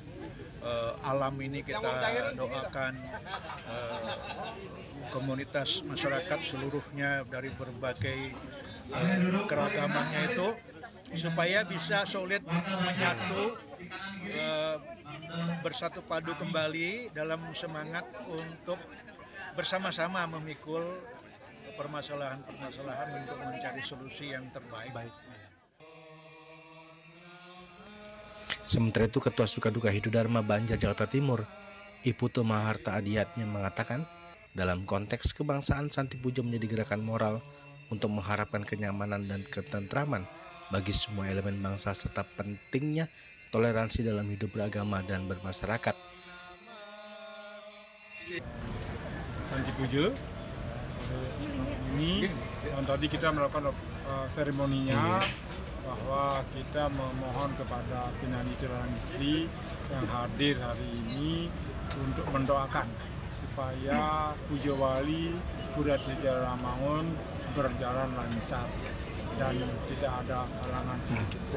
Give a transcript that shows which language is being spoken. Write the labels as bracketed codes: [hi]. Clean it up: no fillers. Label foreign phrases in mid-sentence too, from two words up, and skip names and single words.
[id] Alam ini kita doakan, komunitas masyarakat seluruhnya dari berbagai keragamannya itu supaya bisa solid menyatu, bersatu padu kembali dalam semangat untuk bersama-sama memikul permasalahan-permasalahan untuk mencari solusi yang terbaik. Sementara itu, Ketua Sukaduka Hidudharma Banjar Jakarta Timur, Iputu Maharta Adiatnya mengatakan, dalam konteks kebangsaan, Santi Puja menjadi gerakan moral untuk mengharapkan kenyamanan dan ketentraman bagi semua elemen bangsa serta pentingnya toleransi dalam hidup beragama dan bermasyarakat. Santi Puja ini tadi kita melakukan seremoninya, bahwa kita memohon kepada Pinandita dan istri yang hadir hari ini untuk mendoakan supaya Puja Wali Pura Aditya Rawamangun berjalan lancar dan tidak ada halangan sedikit pun.